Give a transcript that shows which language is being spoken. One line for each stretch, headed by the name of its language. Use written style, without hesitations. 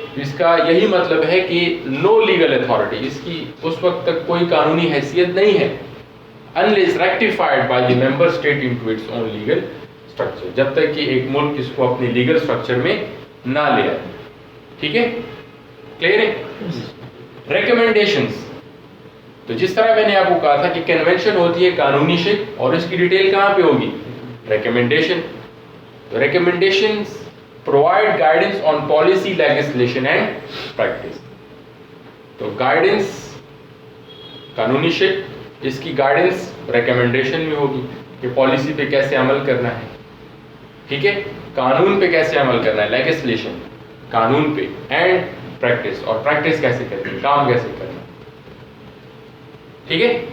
Urdu: اس کا یہی مطلب ہے کہ نو لیگل اتھارٹی, اس کی اس وقت تک کوئی قانونی حیثیت نہیں ہے
English: unless ratified by the member state into its own legal structure,
Urdu: جب تک کہ ایک ملک اس کو اپنے لیگل سٹرکچر میں نہ لے آئے, ٹھیک ہے. کلیئر ہے؟ ریکمنڈیشنز, تو جس طرح میں نے آپ کو کہا تھا کہ کنونشن ہوتی ہے قانونی شک, اور اس کی ڈیٹیل کہاں پہ ہوگی؟ ریکمنڈیشن.
English: تو recommendations provide guidance on policy, legislation and practice.
Urdu: تو گائیڈنس قانونی شک, اس کی گائیڈنس ریکمنڈیشن میں ہوگی کہ پالیسی پہ کیسے عمل کرنا ہے, ٹھیک ہے, قانون پہ کیسے عمل کرنا ہے, لیجسلیشن قانون پہ, اینڈ پریکٹس, اور پریکٹس کیسے کرنی ہے, کام کیسے کرنا ہے, ٹھیک ہے.